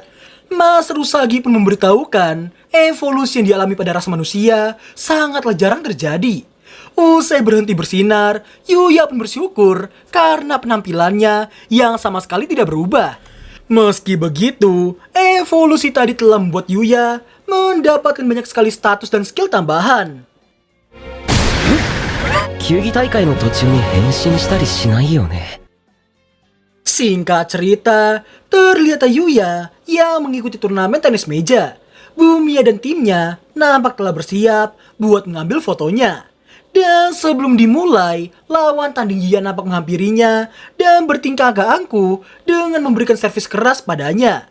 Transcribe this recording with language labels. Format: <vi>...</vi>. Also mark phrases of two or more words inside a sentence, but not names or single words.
<id>Master Usagi pun memberitahukan evolusi yang dialami pada ras manusia sangatlah jarang terjadi. Usai berhenti bersinar, Yuya pun bersyukur karena penampilannya yang sama sekali tidak berubah. Meski begitu, evolusi tadi telah membuat Yuya mendapatkan banyak sekali status dan skill tambahan.</id> <ja>球技大会の途中に変身したりしないよね。</ja> <id>Singkat cerita, terlihat Yuya yang mengikuti turnamen tenis meja. Bumiya dan timnya nampak telah bersiap buat mengambil fotonya. Dan sebelum dimulai, lawan tanding Yuya nampak menghampirinya dan bertingkah agak angkuh dengan memberikan servis keras padanya.</id>